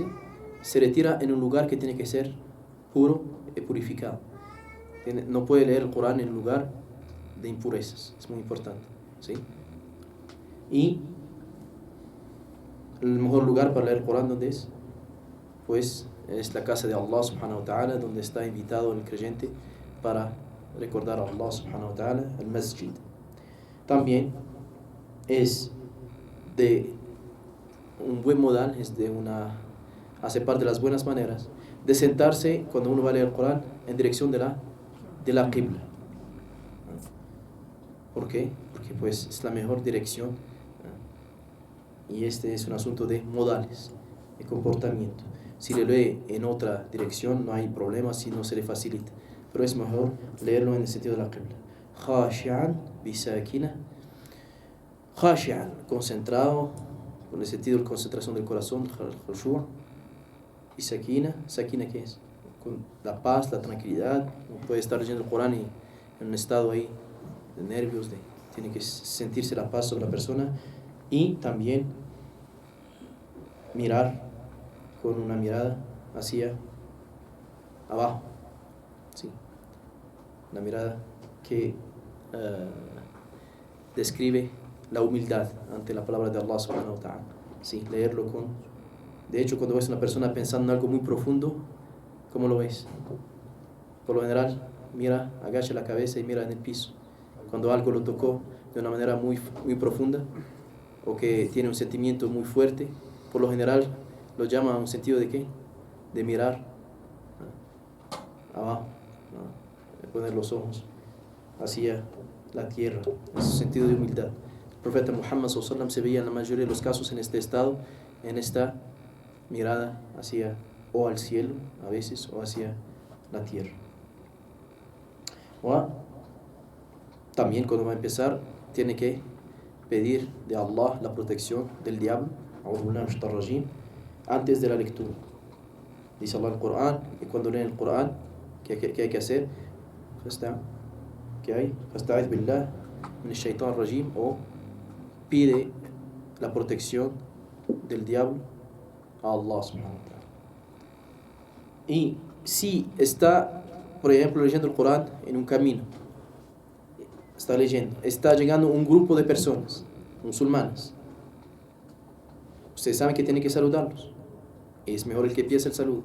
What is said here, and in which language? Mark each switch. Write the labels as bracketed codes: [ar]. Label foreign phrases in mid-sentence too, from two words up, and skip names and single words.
[es] Se retira en un lugar que tiene que ser puro y purificado. No puede leer el Corán en un lugar de impurezas, es muy importante, ¿sí? Y el mejor lugar para leer el Corán, ¿dónde es? Pues es la casa de Allah [ar] سبحانه وتعالى, [es] donde está invitado el creyente para recordar a Allah [ar] سبحانه وتعالى, [es] el masjid. También es de un buen modal, hace parte de las buenas maneras de sentarse cuando uno va a leer el Corán en dirección de la qibla. ¿Por qué? Porque pues es la mejor dirección, y este es un asunto de modales, de comportamiento. Si le lee en otra dirección no hay problema, si no se le facilita, pero es mejor leerlo en el sentido de la qibla. [ar] خاشعا بسكينة، خاشعا, [es] concentrado, con el sentido de concentración del corazón, khushu', y sakina ¿qué es? Con la paz, la tranquilidad. No puede estar leyendo el Corán y en un estado ahí de nervios, tiene que sentirse la paz sobre la persona. Y también mirar con una mirada hacia abajo, ¿sí? Una mirada que describe la humildad ante la palabra de Allah [ar] سبحانه وتعالى. [es] Sí, leerlo con... De hecho, cuando ves a una persona pensando en algo muy profundo, ¿cómo lo ves? Por lo general, mira, agacha la cabeza y mira en el piso. Cuando algo lo tocó de una manera muy, muy profunda, o que tiene un sentimiento muy fuerte, por lo general lo llama a un sentido de ¿qué? De mirar abajo, de poner los ojos hacia la tierra, en ese sentido de humildad. El profeta Muhammad [ar] صلى الله عليه وسلم [es] se veía en la mayoría de los casos en este estado, en esta mirada hacia o al cielo a veces o hacia la tierra. O también cuando va a empezar tiene que pedir de Allah la protección del diablo antes de la lectura. Dice Allah en el Corán, y cuando leen el Corán, ¿qué hay que hacer? ¿Qué hay? [ar] فاستعذ بالله من الشيطان الرجيم, [es] o pide la protección del diablo a Allah [ar] سبحانه وتعالى. [es] Y si está, por ejemplo, leyendo el Corán en un camino, está leyendo, está llegando un grupo de personas musulmanas, ustedes saben que tiene que saludarlos, es mejor el que empiece el saludo.